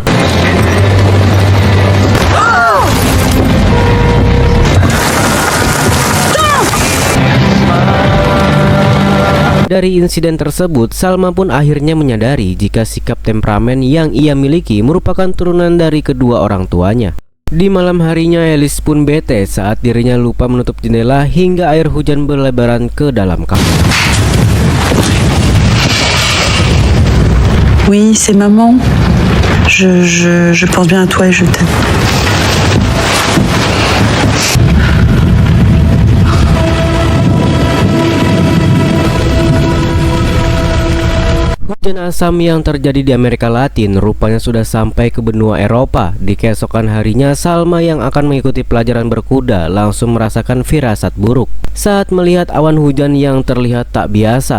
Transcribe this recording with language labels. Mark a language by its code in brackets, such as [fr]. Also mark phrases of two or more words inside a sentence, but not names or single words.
[id] Dari insiden tersebut, Salma pun akhirnya menyadari jika sikap temperamen yang ia miliki merupakan turunan dari kedua orang tuanya. Di malam harinya, Alice pun bete saat dirinya lupa menutup jendela hingga air hujan berlebaran ke dalam kamar. [fr] Oui, c'est maman. Je pense bien à toi et je t'aime. [id] Hujan asam yang terjadi di Amerika Latin rupanya sudah sampai ke benua Eropa. Di keesokan harinya, Salma yang akan mengikuti pelajaran berkuda langsung merasakan firasat buruk saat melihat awan hujan yang terlihat tak biasa.